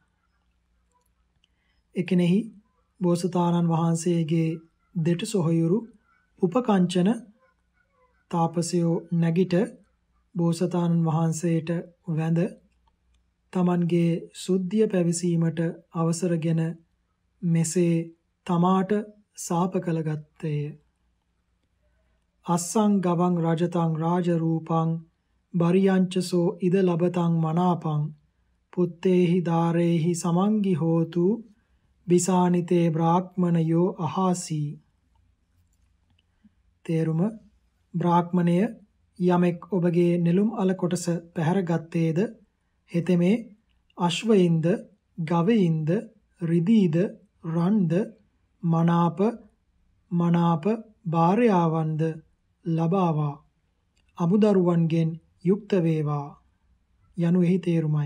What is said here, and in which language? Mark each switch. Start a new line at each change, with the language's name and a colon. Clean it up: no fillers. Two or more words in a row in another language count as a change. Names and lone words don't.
Sinhala: එකෙනෙහි බෝසතාණන් වහන්සේගේ දෙට සොහොයුරු උපකංචන තාපසයෝ නැගිට බෝසතාණන් වහන්සේට වැඳ තමන්ගේ සුද්ධිය පැවිසීමට අවසරගෙන මෙසේ තමාට සාප කළගත්තේය.
Pali: අස්සං ගවං රජතං රාජ රූපං බරියංචසෝ ඉද ලබතං මනාපං පුත්තේහි දාරේහි සමංගි හෝතු බිසානිතේ බ්‍රාහ්මණයෝ අහාසී.
Sinhala: තේරුම බ්‍රාහ්මණය යමෙක් ඔබගේ නෙළුම් අල කොටස පැහැරගත්තේද හෙතෙමේ අශ්වයින්ද ගවයින්ද රිදීද රන්ද මනාප භාර්යාවන්ද ලබාවා අමුදරුවන්ගෙන් යුක්ත වේවා යනු එහි තේරුමයි.